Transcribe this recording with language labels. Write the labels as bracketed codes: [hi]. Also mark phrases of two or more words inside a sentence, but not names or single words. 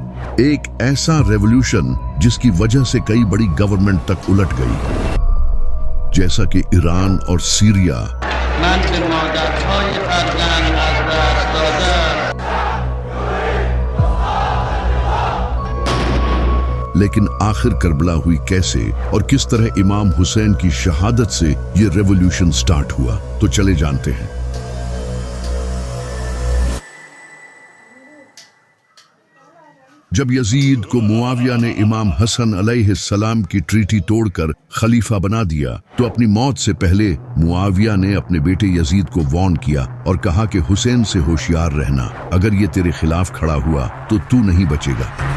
[hi] एक ऐसा रेवोल्यूशन जिसकी वजह से कई बड़ी गवर्नमेंट तक उलट गई, जैसा कि ईरान और सीरिया। [fa] من به مادرهای فرزند از دست دادم. [hi] लेकिन आखिर करबला हुई कैसे और किस तरह इमाम हुसैन की शहादत से ये [en] revolution start [hi] हुआ, तो चले जानते हैं। जब यजीद को मुआविया ने इमाम हसन अलैहिस्सलाम की ट्रीटी तोड़कर खलीफा बना दिया, तो अपनी मौत से पहले मुआविया ने अपने बेटे यजीद को वार्न किया और कहा कि हुसैन से होशियार रहना, अगर ये तेरे खिलाफ खड़ा हुआ तो तू नहीं बचेगा।